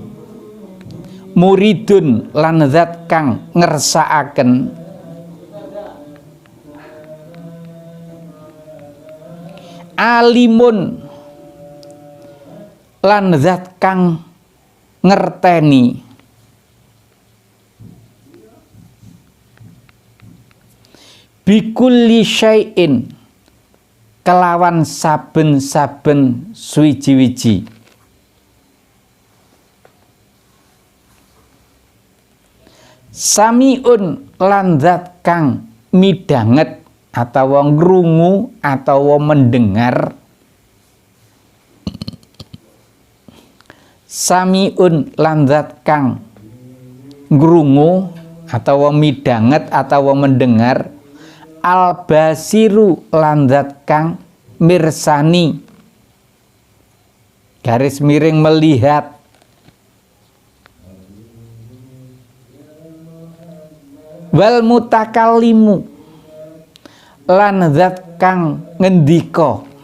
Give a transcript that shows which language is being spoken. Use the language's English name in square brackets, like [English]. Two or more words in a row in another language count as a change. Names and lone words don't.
[Javanese] muridun lan zat kang ngersakaken, alimun lan zat kang ngerteni, [Arabic] بكل شيء [Javanese] kelawan saben-saben suwiji-wiji, samiun lan zat kang midanget atawa ngrungu atawa mendengar, samiun lan zat kang ngrungu atawa midanget atawa mendengar, [Arabic] البصير [Javanese] lan zat kang mirsani, [Indonesian] garis miring melihat, [Arabic] والمتكلم [Javanese] lan zat kang ngendika,